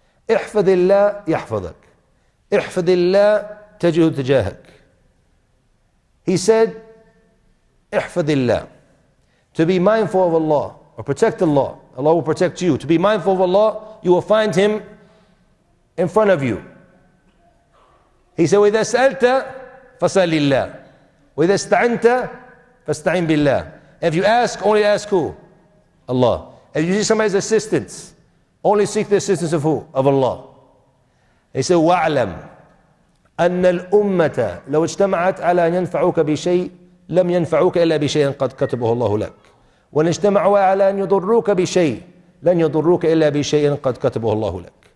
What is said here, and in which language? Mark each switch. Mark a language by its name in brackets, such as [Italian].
[Arabic] احفظ الله يحفظك. احفظ الله تجد تجاهك. [English] He said, [Arabic] احفظ الله. [English] To be mindful of Allah or protect Allah. Allah will protect you. To be mindful of Allah, you will find Him in front of you. He said, [Arabic] وإذا سألت فسأل الله. وإذا استعنت فاستعن بالله. [English] If you ask, only ask who? Allah. If you see somebody's assistance, only seek the assistance of who? Of Allah. He said, [Arabic] وَاعْلَمْ أَنَّ الْأُمَّةَ لَوْ اجْتَمَعَتْ عَلَى أَنْ يَنْفَعُوكَ بِشَيْءٍ لَمْ يَنْفَعُوكَ إِلَّا بِشَيْءٍ قَدْ كَتَبَهُ اللَّهُ لَكَ وَإِنْ اجْتَمَعُوا عَلَى أَنْ يَضُرُّوكَ بِشَيْءٍ لَنْ يَضُرُّوكَ إِلَّا بِشَيْءٍ قَدْ كَتَبَهُ اللَّهُ لَكَ.